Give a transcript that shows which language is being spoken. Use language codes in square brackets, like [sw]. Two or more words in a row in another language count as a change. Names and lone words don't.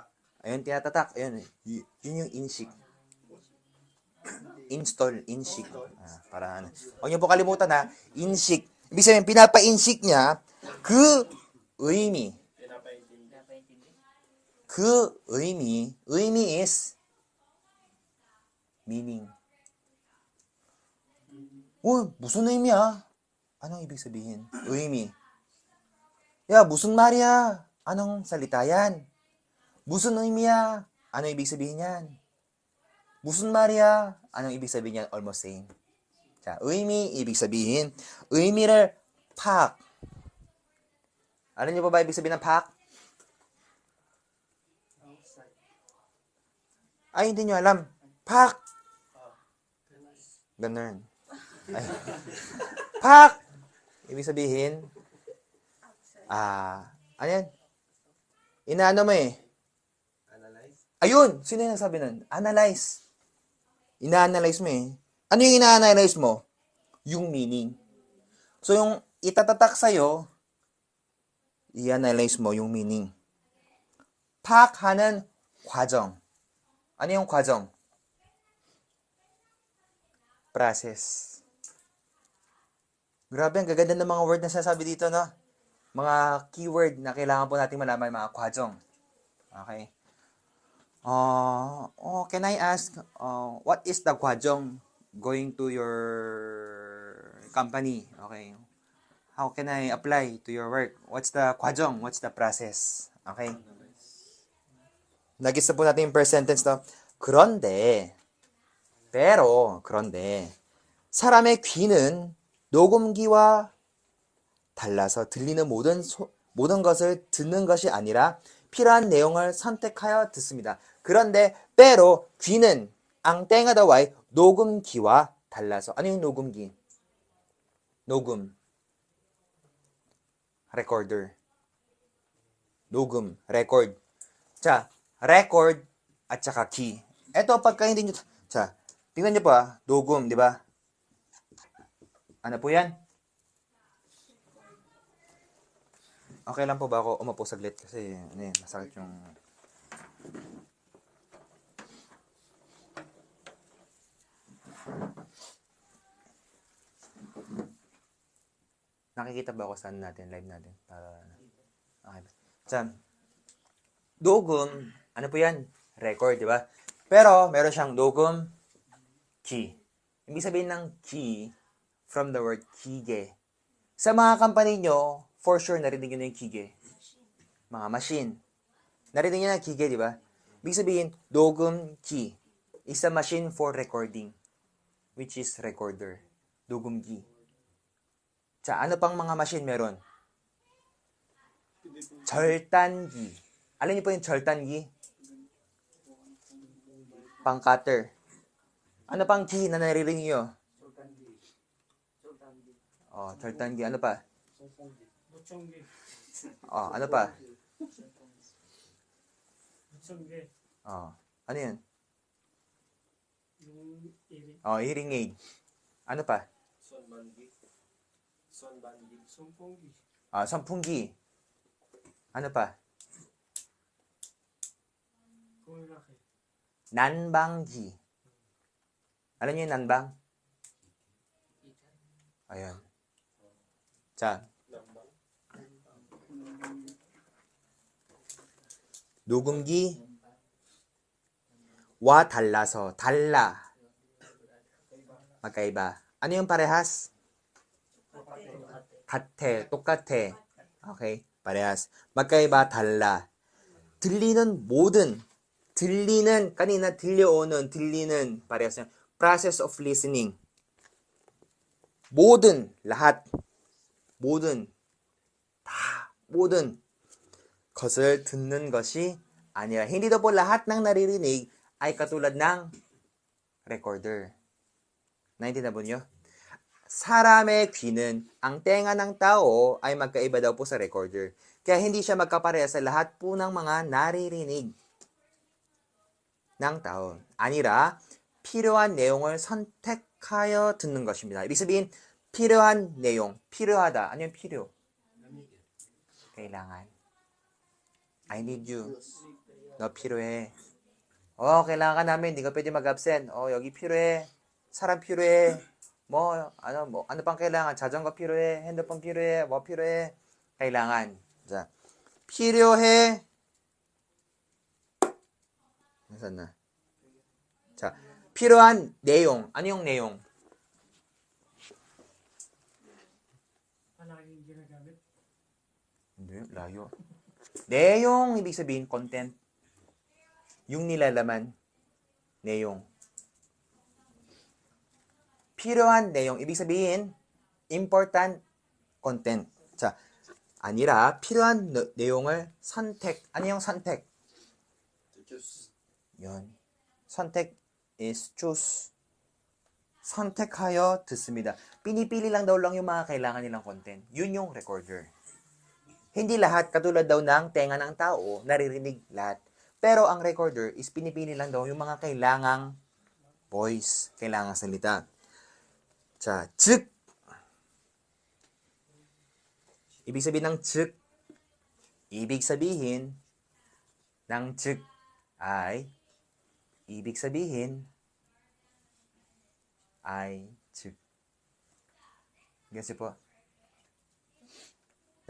[tl] Ayun, tinatatak. Ayun. Yun yung inshik. Install. Inshik. Para ano. Huwag niyo po kalimutan inshik. Ibig sabihin, pinapa-inshik niya, [ko] 의미. [en] 의미 is meaning. [ko] 무슨 의미야? [tl] Anong ibig sabihin? [ko] 의미. Ya, 무슨 말이야? [tl] Anong salita yan? [ko] 무슨 의미야? [tl] Anong ibig sabihin yan? [ko] 무슨 말이야? [tl] Anong ibig sabihin yan? [en] Almost same. [tl] 의미, ibig sabihin. [ko] 의미를 파악. [tl] Alam niyo ba ibig sabihin ng paak? Ay, hindi nyo alam. Paak! Ganun. Paak! Ibig sabihin, ano yan? Inaano mo [en] Analyze. [tl] Ayun! Sino yung nagsabi nun? Analyze. Ina-analyze mo Ano yung ina-analyze mo? Yung meaning. So, yung itatatak sa'yo, i-analyze mo yung meaning. [ko] 파악하는 과정. [tl] Ano yung 과정? [en] Process. [tl] Grabe, ang gaganda ng mga word na sasabi dito, no? mga keyword na kailangan po natin malaman, mga kwajong. [en] Okay? Can I ask, what is the kwajong going to your company? Okay. How can I apply to your work? What's the kwajong? What's the process? [tl] Okay. Nagisa po natin yung [en] first sentence [tl] to. [ko] 그런데, 사람의 귀는 녹음기와 달라서 들리는 모든 것을 듣는 것이 아니라 필요한 내용을 선택하여 듣습니다. 그런데, 귀는, [tl] ang tenga daw ay [ko] 녹음기와 달라서. [tl] ano yung 녹음기? [ko] 녹음. Recorder. 녹음. Record. 자, [tl] record at saka key. Ito, pagka hindi nyo, 자, tingnan nyo po 녹음, di ba? Ano po yan? Okay lang po ba ako umapo saglit? Kasi, masakit yung... Nakikita ba ako sa natin, live natin? [ko] Okay. 자, 녹음, [tl] ano po yan? Record, di ba? Pero, meron siyang 녹음 key. Ibig sabihin ng key, from the word 기계. Sa mga company nyo, for sure, narinig nyo na yung 기계. Mga machine. Narinig nyo na 기계, di ba? Ibig sabihin, [en] 녹음 key is a machine for recording, which is recorder. [ko] 녹음기. 자, [tl] ano pang mga machine meron? 절단기. Alam niyo po yung 절단기? Pang-cutter. Ano pang key na naririnig niyo? 절단기. Ano pa? [ko] 무청기. [tl] Ano pa? [ko] 무청기. [tl] Ano yun? yung iri. [en] Hearing aid. [tl] Ano pa? [ko] 선풍기. 선풍기. [tl] Ano pa? [ko] 공일하게. 난방기. [tl] Alam niyo yung 난방? Ayun. 자. [ko] 녹음기와 달라서 달라. [tl] magkaiba. Ano yung parehas? [ko] 같아, 똑같아. [tl] Okay? parehas. magkaiba, 달라. kanina 들리는, parehas yan. [en] Process of listening. [tl] lahat. [ko] 모든 것을 듣는 것이 아니라 [tl] hindi daw po lahat ng naririnig ay katulad ng recorder. naintindihan po niyo? [ko] 사람의 귀는, [tl] ang tenga ng tao ay magkaiba daw po sa recorder. Kaya hindi siya magkapareha sa lahat po ng mga naririnig ng tao. [ko] 아니라 필요한 내용을 선택하여 듣는 것입니다. [tl] ibig sabihin, [ko] 필요한 내용, 필요하다. [tl] ano yung 필요? kailangan. [en] I need you. [ko] 너 필요해. [tl] kailangan ka namin. Hindi ka pwede mag-absent. [ko] 여기 필요해. 사람 필요해. [tl] ano pang kailangan? [ko] 자전거 필요해. 핸드폰 필요해. 뭐 필요해? kailangan. 자, 필요해. [tl] nasaan na? [ko] 자, 필요한 내용. [tl] ano yung 내용? palaging ginagamit. Hindi, layo. 내용, ibig sabihin, content. yung nilalaman. [ko] 내용. 필요한 내용, [tl] ibig sabihin, [en] important content. [ko] 자, 아니라 필요한 내용을 선택. [tl] ano yung 선택? yun. [en] 선택 is choose. [ko] 선택하여 듣습니다. [tl] Pinipili lang daw yung mga kailangan nilang content. Yun yung recorder. Hindi lahat, katulad daw ng tenga ng tao, naririnig lahat. Pero ang recorder is pinipili lang daw yung mga kailangang voice, kailangang salita. [ko] 자, 즉. [tl] ibig sabihin ng 즉. ibig sabihin ng 즉 ay 즉. Gets po?